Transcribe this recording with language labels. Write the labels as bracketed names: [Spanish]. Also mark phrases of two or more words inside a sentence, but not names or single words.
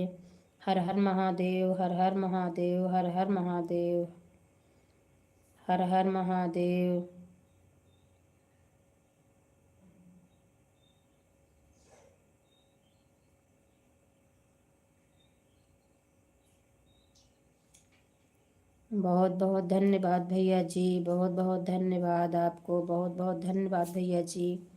[Hindi] हर हर महादेव, हर हर महादेव, हर हर महादेव, हर हर महादेव। बहुत बहुत धन्यवाद भैया जी, बहुत बहुत धन्यवाद आपको, बहुत बहुत धन्यवाद भैया जी।